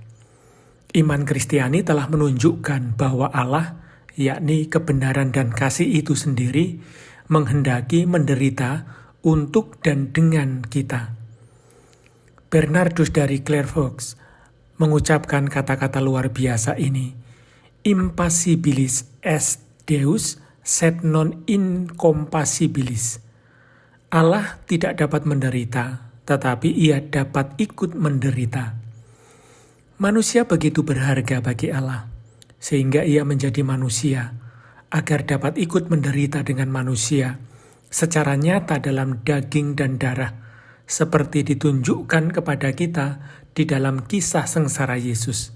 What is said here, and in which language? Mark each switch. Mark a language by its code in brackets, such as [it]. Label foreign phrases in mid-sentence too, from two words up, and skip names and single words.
[id] Iman Kristiani telah menunjukkan bahwa Allah, yakni kebenaran dan kasih itu sendiri, menghendaki menderita untuk dan dengan kita. Bernardus dari Clairvaux mengucapkan kata-kata luar biasa ini, [la] Impassibilis est Deus, sed non incompassibilis. [id] Allah tidak dapat menderita, tetapi ia dapat ikut menderita. Manusia begitu berharga bagi Allah, sehingga ia menjadi manusia, agar dapat ikut menderita dengan manusia, secara nyata dalam daging dan darah, seperti ditunjukkan kepada kita di dalam kisah sengsara Yesus.